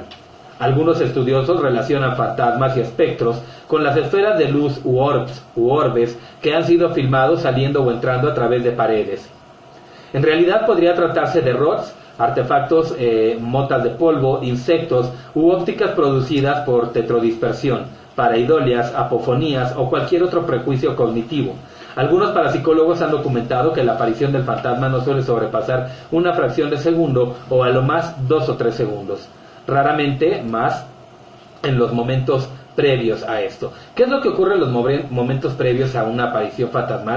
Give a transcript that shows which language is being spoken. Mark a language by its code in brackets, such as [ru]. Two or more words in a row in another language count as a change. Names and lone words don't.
[es] Algunos estudiosos relacionan fantasmas y espectros con las esferas de luz u orbes que han sido filmados saliendo o entrando a través de paredes. En realidad podría tratarse de rods, artefactos, motas de polvo, insectos u ópticas producidas por tetrodispersión, pareidolias, apofonías o cualquier otro prejuicio cognitivo. Algunos parapsicólogos han documentado que la aparición del fantasma no suele sobrepasar una fracción de segundo o a lo más 2 o 3 segundos. Raramente más en los momentos previos a esto. ¿Qué es lo que ocurre en los momentos previos a una aparición fantasmal?